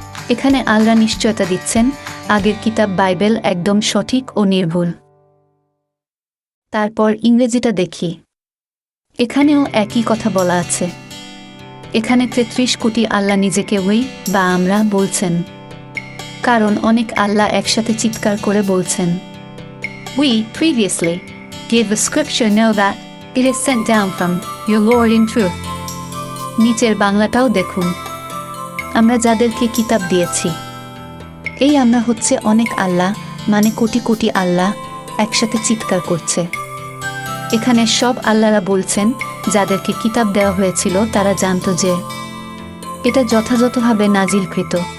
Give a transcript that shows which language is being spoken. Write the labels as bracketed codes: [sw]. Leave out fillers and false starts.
[bn] এখানে আল্লাহ নিশ্চয়তা দিচ্ছেন আগের কিতাব বাইবেল একদম সঠিক ও নির্ভুল। তারপর ইংরেজিটা দেখি। এখানেও একই কথা বলা আছে। এখানে 33 কোটি আল্লাহ নিজেকে ওই বা আমরা বলছেন। কারণ অনেক আল্লাহ একসাথে চিৎকার করে বলছেন, [en] We previously gave the scripture know that it is sent down from your Lord in truth। [bn] নিচের বাংলাটাও দেখুন। আমরা যাদেরকে কিতাব দিয়েছি, এই আমরা হচ্ছে অনেক আল্লাহ, কোটি কোটি আল্লাহ, একসাথে চিৎকার করছে। এখানে সব আল্লাহরা বলছেন যাদেরকে কিতাব দেওয়া হয়েছিল তারা জানতো যে এটা যথাযথভাবে নাজিলকৃত।